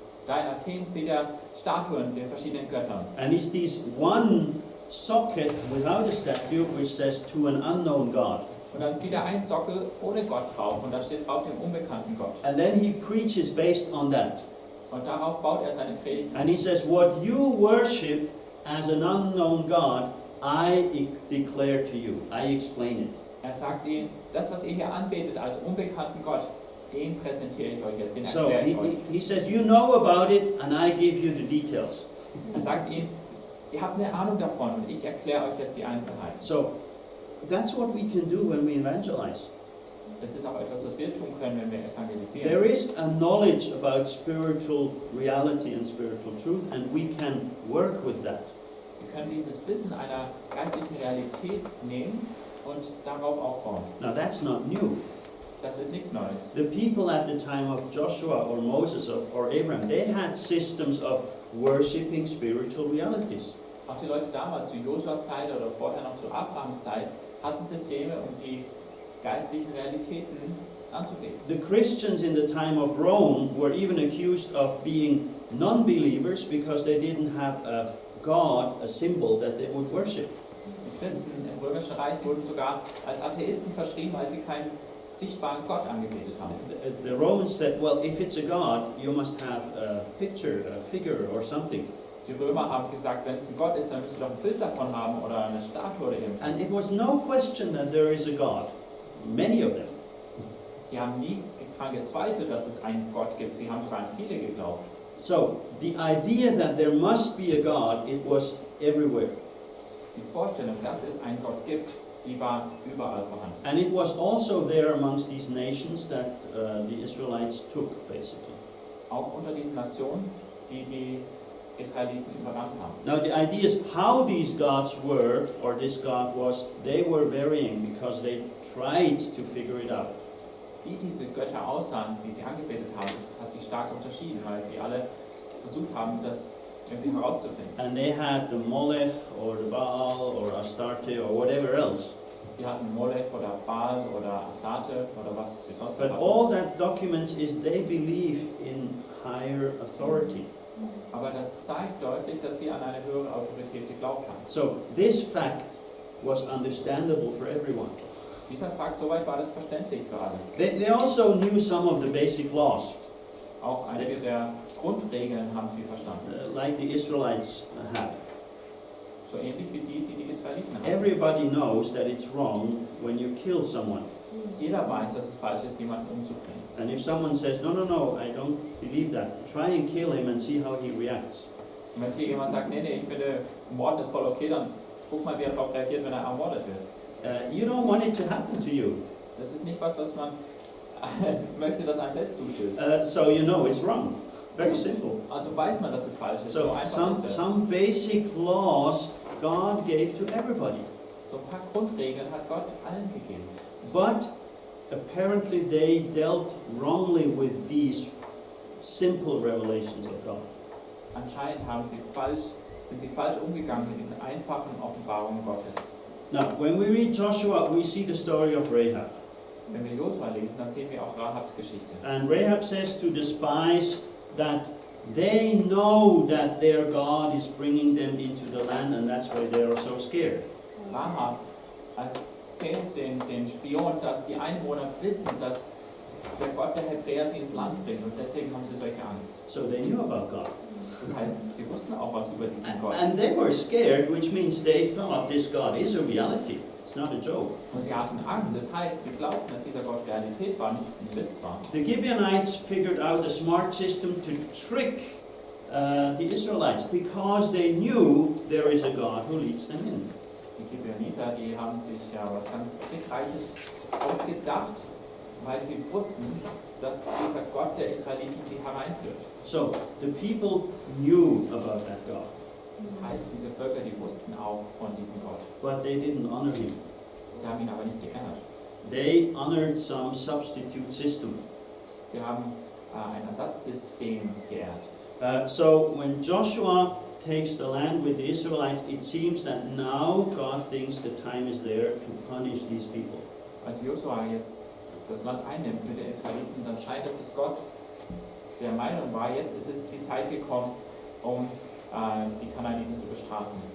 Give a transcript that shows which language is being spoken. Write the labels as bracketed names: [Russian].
[German] Da in Athen sieht er Statuen den verschiedenen Göttern. [English] And he sees one socket without a statue which says to an unknown God. [German] Und dann sieht er einen Sockel ohne Gott drauf und da steht drauf dem unbekannten Gott. [English] And then he preaches based on that. Und darauf baut er seine Predigt. And he says, what you worship as an unknown God, I declare to you. I explain it. [German] Er sagt ihnen, das was ihr hier anbetet als unbekannten Gott, den präsentiere ich euch jetzt, den [English] So [German] erkläre ich euch. [English] he says, you know about it and I give you the details. [German] Er sagt ihnen, ihr habt eine Ahnung davon und ich erkläre euch jetzt die Einzelheiten. [English] So that's what we can do when we evangelize. [German] Das ist auch etwas, was wir tun können, wenn wir evangelisieren. [English] There is a knowledge about spiritual reality and spiritual truth, and we can work with that. [German] Wir können dieses Wissen einer geistlichen Realität nehmen und darauf aufbauen. [English] Now that's not new. [German] Das ist nichts Neues. [English] The people at the time of Joshua or Moses or Abraham, they had systems of worshipping spiritual realities. [German] Auch die Leute damals, zu Josuas Zeit oder vorher noch zu Abrahams Zeit, hatten Systeme, um die geistlichen Realitäten anzugeben. [English] The Christians in the time of Rome were even accused of being non-believers because they didn't have a God, a symbol that they would worship. [German] Die Christen im Römischen Reich wurden sogar als Atheisten verschrien, weil sie keinen sichtbaren Gott angebetet haben. [English] The Romans said, well, if it's a God, you must have a picture, a figure or something. [German] Die Römer haben gesagt, wenn es ein Gott ist, dann müsst ihr doch ein Bild davon haben oder eine Statue oder irgendwas. [English] And it was no question that there is a God. Many of them. [German] Die haben nie daran gezweifelt, dass es einen Gott gibt. Sie haben sogar an viele geglaubt. [English] So, the idea that there must be a God, it was everywhere. [German] Die Vorstellung, dass es einen Gott gibt, die war überall vorhanden. [English] And it was also there amongst these nations that the Israelites took, basically. [German] Auch unter diesen Nationen, die Israeliten überrannt haben. [English] Now the idea is how these gods were, or this God was, they were varying because they tried to figure it out. [German] Wie diese Götter aussahen, die sie angebetet haben, das hat sich stark unterschieden, weil sie alle versucht haben, das irgendwie herauszufinden. [English] And they had the Molech or the Baal or Astarte or whatever else. [German] Die hatten Molech oder Baal oder Astarte oder was sie sonst [English] But [German] hatten. [English] all that documents is they believed in higher authority. [German] Aber das zeigt deutlich, dass sie an eine höhere Autorität geglaubt haben. [English] So this fact was understandable for everyone. [German] Dieser Fakt, soweit war das verständlich für alle. [English] They also knew some of the basic laws, [German] Auch einige der Grundregeln haben sie verstanden. [English] like the Israelites had. [German] So ähnlich wie die Israeliten haben. [English] Everybody knows that it's wrong when you kill someone. [German] Jeder weiß, dass es falsch ist, jemanden umzubringen. [English] And if someone says, no, I don't believe that, try and kill him and see how he reacts. [German] Und wenn hier jemand sagt, nee, ich finde, Morden ist voll okay, dann guck mal, wie er darauf reagiert, wenn er ermordet wird. [English] You don't want it to happen to you. [German] Das ist nicht was man möchte, dass einem selbst zustößt. [English] So you know it's wrong. Very simple. [German] Also weiß man, dass es falsch ist. So [English] So [German] einfach ist es. [English] some basic laws God gave to everybody. [German] So ein paar Grundregeln hat Gott allen gegeben. [English] But apparently they dealt wrongly with these simple revelations of God. [German] Anscheinend sind sie falsch umgegangen mit diesen einfachen Offenbarungen Gottes. [English] Now, when we read Joshua, we see the story of Rahab. [German] Wenn wir Josua lesen, dann sehen wir auch Rahabs Geschichte. [English] And Rahab says to the spies that they know that their God is bringing them into the land, and that's why they are so scared. [German] Rahab erzählt den Spion, dass die Einwohner wissen, dass der Gott der Hebräer sie ins Land bringt und deswegen haben sie solche Angst. [English] So they knew about God. [German] Das heißt, sie wussten auch was über diesen Gott. [English] And they were scared, which means they thought this God is a reality. It's not a joke. [German] Und sie hatten Angst, das heißt, sie glaubten, dass dieser Gott Realität war, nicht ein Witz war. [English] The Gibeonites figured out a smart system to trick the Israelites because they knew there is a God who leads them in. [German] Die Gibeoniter, die haben sich ja was ganz Trickreiches ausgedacht, weil sie wussten, dass dieser Gott der Israeliten sie hereinführt. [English] So the people knew about that God, [German] Das heißt, diese Völker, die wussten auch von diesem Gott. [English] but they didn't honor him. [German] Sie haben ihn aber nicht geehrt. [English] They honored some substitute system. [German] Sie haben ein Ersatzsystem geehrt. [English] So when Joshua takes the land with the Israelites, it seems that now God thinks the time is there to punish these people. [German] Als Josua jetzt das Land einnimmt mit den Israeliten, dann scheint es, dass Gott der Meinung war, jetzt ist es die Zeit gekommen, um die Kanaaniter zu bestrafen.